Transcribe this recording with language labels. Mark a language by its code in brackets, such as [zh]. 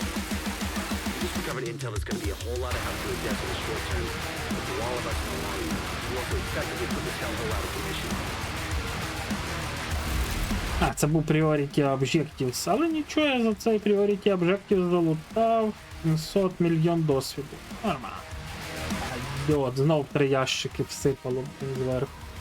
[en] We just recovered intel that's going to be a whole lot of help to the death in the short term. But for all of us in the long run, we also effectively put this hellhole out of commission. [uk] А, це був Priority Objectives, але нічого, я за цей Priority Objectives залутав 700 мільйон досвіду. Нормально. От, знов 3 ящики всипало зверху.